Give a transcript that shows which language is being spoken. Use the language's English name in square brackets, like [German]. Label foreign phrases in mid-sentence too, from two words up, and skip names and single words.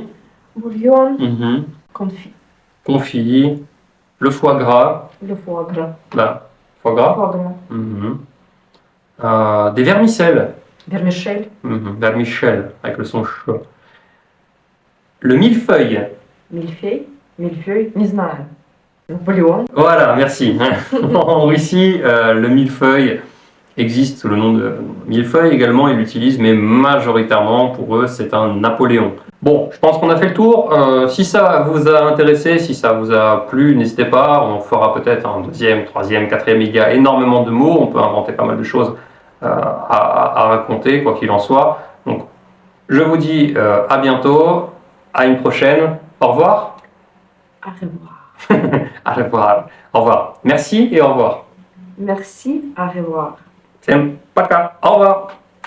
[French] Bouillon. Confit. confit, le foie gras, Le foie gras. là, foie gras, Foie gras. des vermicelles, Vermicelli. vermicelles avec le son ch. Le millefeuille. [Russian] Мильфей. Мильфей. Не знаю. Наполеон. [French] Voilà, merci. En Russie, le millefeuille existe sous le nom de millefeuille également, ils l'utilisent, mais majoritairement pour eux, c'est un Napoléon. Bon, je pense qu'on a fait le tour. Si ça vous a intéressé, si ça vous a plu, n'hésitez pas. On fera peut-être un deuxième, troisième, quatrième. Il y a énormément de mots. On peut inventer pas mal de choses à raconter, quoi qu'il en soit. Donc, je vous dis à bientôt, à une prochaine. Au revoir. Au revoir. Au revoir. Au revoir. Merci et au revoir. Merci. Au revoir. [Russian] Всем пока. [French] Au revoir.